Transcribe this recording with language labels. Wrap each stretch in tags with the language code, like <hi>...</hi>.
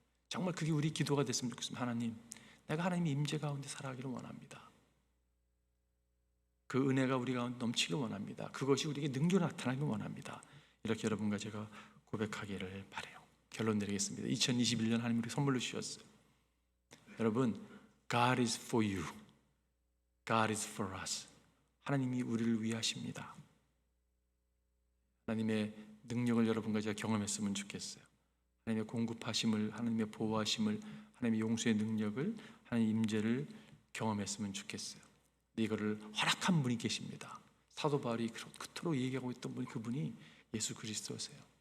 <ko>정말 그게 우리 기도가 됐으면 좋겠습니다. 하나님, 내가 하나님의 임재 가운데 살아가기를 원합니다. 그 은혜가 우리 가운데 넘치길 원합니다. 그것이 우리에게 능력으로 나타나길 원합니다. 이렇게 여러분과 제가 고백하기를 바라요. 결론 내리겠습니다. 2021년 하나님 우리 선물로 주셨어요.</ko> <en>여러분, God is for you. God is for us.</en> <ko>하나님이 우리를 위하십니다. 하나님의 능력을 여러분과 제가 경험했으면 좋겠어요. 하나님의 공급하심을, 하나님의 보호하심을, 하나님의 용서의 능력을, 하나님의 임재를 경험했으면 좋겠어요. 근데 이거를 허락한 분이 계십니다. 사도 바울이 그토록 얘기하고 있던 분이 그분이 예수 그리스도세요.</ko>